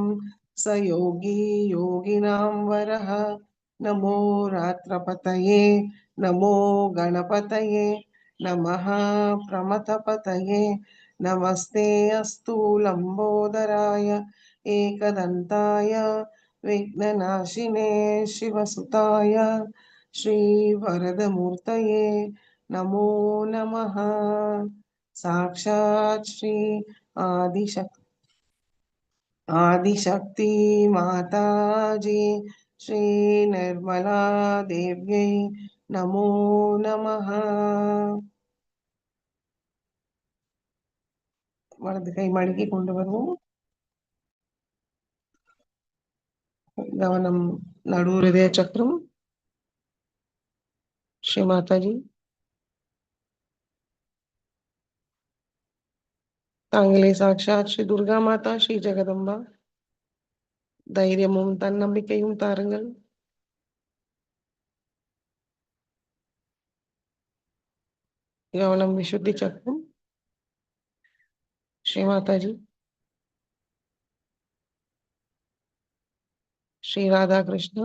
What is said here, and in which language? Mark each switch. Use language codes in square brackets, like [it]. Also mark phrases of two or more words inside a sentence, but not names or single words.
[sa] स योगी योगिनां वरः नमो रात्रपतये नमो गणपतये नमः प्रमथपतये नमस्ते अस्तु लम्बोदराय एकदन्ताय विघ्ननाशिने शिवसुताय श्रीवरदमूर्तये नमो नमः साक्षात् श्री आदिशक्ति माताजी श्री निर्मला देव्यै नमो नमः [ta] வலது கை மடக்கி கொண்டு வருவோம் கவனம் நடு ஹிருதய சக்கரம் [sa] श्री माताजी तांगले साक्षात श्री दुर्गा माता श्री जगदम्बा [ta] தைரியமும் தன்னம்பிக்கையும் தாருங்கள். கவனம் விசுத்தி சக்கரம். ஸ்ரீ மாதாஜி. ஸ்ரீ ராதாகிருஷ்ணா.